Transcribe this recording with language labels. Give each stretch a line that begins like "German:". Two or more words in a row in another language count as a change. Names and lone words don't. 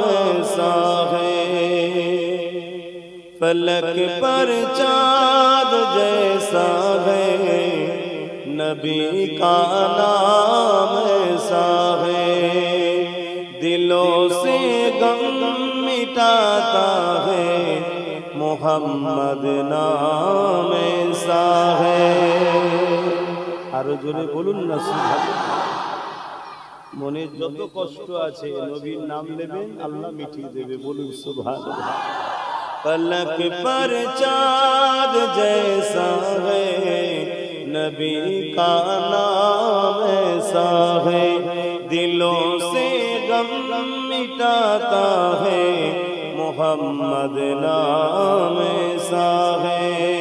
Urdu: ایسا ہے، فلک پر چاند جیسا ہے نبی کا نام ایسا ہے، دلوں سے غم مٹاتا ہے محمد نام ایسا ہے،
Bangla: আরো জোরে বলুন না সুবহানাল্লাহ। মনে যত কষ্ট আছে নবীর নাম নেবেন আল্লাহ মিটিয়ে দেবে, বলুন সুবহানাল্লাহ।
Urdu: فلک پر چاند جیسا ہے نبی کا نام ایسا ہے، دلوں سے غم مٹاتا ہے محمد نام ایسا ہے،